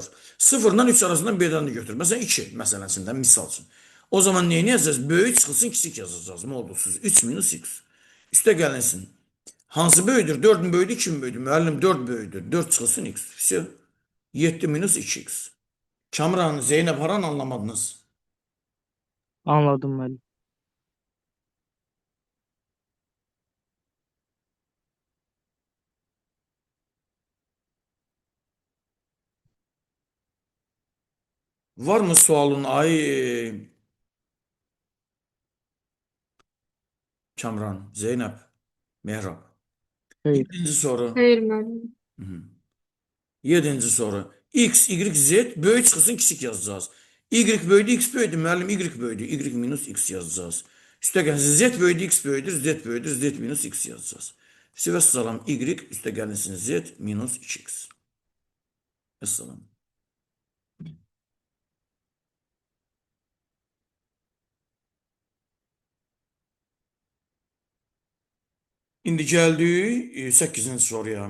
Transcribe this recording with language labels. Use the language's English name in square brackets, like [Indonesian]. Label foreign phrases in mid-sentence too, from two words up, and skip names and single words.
[Azerbaijani] 0-dan 3 arasından bir dənə götür. Məsələn 2 məsələsindən misal üçün. O zaman neyini yazacağız? Böyük çıxılsın, kiçik yazacağız. Modulsuz 3 minus x. Üstə gəlinsin. Hansı böyüdür? 4 mü böyüdür, 2 mi böyüdür? Müəllim 4 böyüdür. 4 çıxılsın x. Все. 7 minus 2x. Kamran, Zeynep haran anlamadınız? [Turkish] Anladım ben. [Azerbaijani] Var mı sualın ay Kamran, Zeynep, Mehrap? [Turkish] Hayır. Yedinci soru. Hayır müəllim. Hı hı. Yedinci soru. [Azerbaijani] X, Y, Z böyük çıxılsın, kiçik yazacağız. Y böyüdü, X böyüdü. Müəllim Y böyüdü. Y minus X yazacağız. Üstə gəlsin Z böyüdü, X böyüdür. Z böyüdür. Z minus X yazacağız. Vəssalam. Y üstə gəlsin Z minus 2X. Vəssalam. İndi gəldik 8-ci soruya.